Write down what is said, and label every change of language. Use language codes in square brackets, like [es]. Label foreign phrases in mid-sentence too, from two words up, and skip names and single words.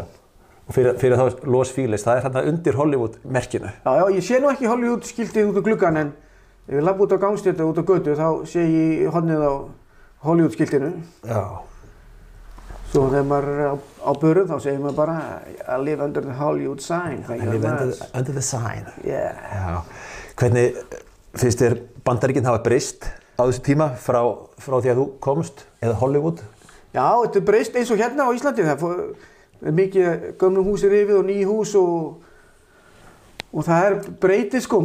[is] Og fyrir þá Los Feliz, það er þarna undir Hollywood-merkinu. Já, ég sé nú ekki Hollywood-skiltið út á gluggan, en ef ég labba út á gangstétt og út á götu, þá sé ég hornið á Hollywood-skiltinu. Já. Svo þegar maður er á börum, þá segir maður bara [en] I live under the Hollywood sign. I live under the sign. Yeah. [is] Já. Hvernig finnst þér Bandaríkin hafa breyst á þessu tíma frá því að þú komst, eða Hollywood? Já, þetta er breyst eins og hérna á Íslandi. Það er mikið gömlum húsi rifið og ný hús og það er breytið sko.